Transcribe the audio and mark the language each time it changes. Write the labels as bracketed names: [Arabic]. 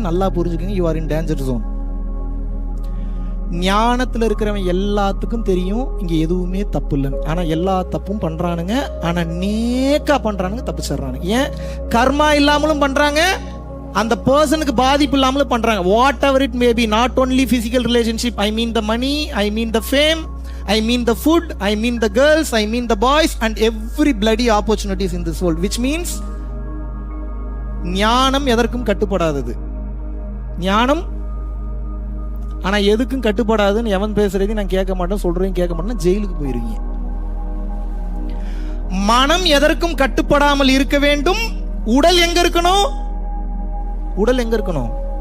[Tamil] நல்லா புரிஞ்சுக்கங்க, [English] You are in danger zone. [Tamil] ஞானத்துல இருக்கிறவன் எல்லாத்துக்கும் தெரியும் இங்க எதுவுமே தப்பு இல்லைன்னு. ஆனா எல்லா தப்பும் பண்றானுங்க, ஆனா நேக்கா பண்றானுங்க, தப்பிச்சிடுறானுங்க. ஏன்? கர்மா இல்லாமலும் பண்றாங்க, அந்த பர்சனுக்கு பாதிப்பு இல்லாமலும் பண்றாங்க. [English] whatever it may be, not only physical relationship, I mean the money, I mean the fame, I mean the food, I mean the girls, I mean the boys and every bloody opportunities in this world, which means [Tamil] ஞானம் எதற்கும் கட்டுப்படாதது. ஞானம் ஆனா எதுக்கும் கட்டுப்படாதுன்னு எவன் பேசுறதையும் நான் கேட்க மாட்டேன், சொல்றதையும் கேட்க மாட்டேன், ஜெயிலுக்கு போயிருவீங்க. மனம் எதற்கும் கட்டுப்படாமல் இருக்க வேண்டும். உடல் எங்க இருக்கணும்? உடல் எங்க இருக்கணும்?